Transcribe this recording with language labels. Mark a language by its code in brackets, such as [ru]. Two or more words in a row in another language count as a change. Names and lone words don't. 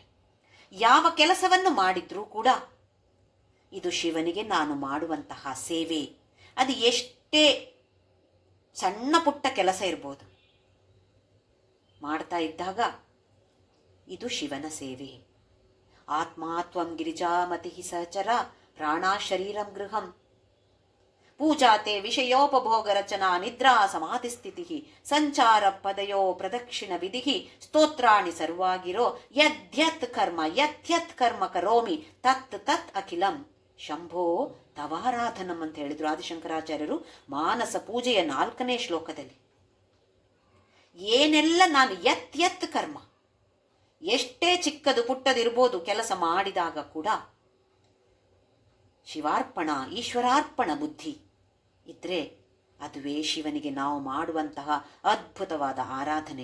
[kn] ಯಾವ ಕೆಲಸವನ್ನು ಮಾಡಿದ್ರೂ ಕೂಡ ಇದು ಶಿವನಿಗೆ ನಾನು ಮಾಡುವಂತಹ ಸೇವೆ. ಅದು ಎಷ್ಟೇ ಸಣ್ಣ ಪುಟ್ಟ ಕೆಲಸ ಇರ್ಬೋದು, ಮಾಡ್ತಾ ಇದ್ದಾಗ ಇದು ಶಿವನ ಸೇವೆ. [sa] ಆತ್ಮಾತ್ವಂ ಗಿರಿಜಾಮತಿ ಸಹಚರ ಪ್ರಾಣಾ ಶರೀರಂ ಗೃಹಂ ಪೂಜಾತೆ ವಿಷಯೋಪಭೋಗ ರಚನಾ ನಿದ್ರಾ ಸಮಾಧಿ ಸ್ಥಿತಿ ಸಂಚಾರ ಪದಯೋ ಪ್ರದಕ್ಷಿಣ ವಿಧಿ ಸ್ತೋತ್ರಾಣಿ ಸರ್ವಾಗಿರೋ ಯದ್ಯತ್ ಕರ್ಮ ಕರೋಮಿ ತತ್ ತತ್ ಅಖಿಲಂ ಶಂಭೋ ತವಾರಾಧನಂ [kn] ಅಂತ ಹೇಳಿದ್ರು ಆದಿಶಂಕರಾಚಾರ್ಯರು ಮಾನಸ ಪೂಜೆಯ 4ನೇ ಶ್ಲೋಕದಲ್ಲಿ. ಏನೆಲ್ಲ ನಾನು [sa] ಯತ್ ಕರ್ಮ, [kn] ಎಷ್ಟೇ ಚಿಕ್ಕದು ಪುಟ್ಟದಿರ್ಬೋದು ಕೆಲಸ ಮಾಡಿದಾಗ ಕೂಡ ಶಿವಾರ್ಪಣ ಈಶ್ವರಾರ್ಪಣ ಬುದ್ಧಿ ಇದ್ರೆ ಅದುವೇ ಶಿವನಿಗೆ ನಾವು ಮಾಡುವಂತಹ ಅದ್ಭುತವಾದ ಆರಾಧನೆ.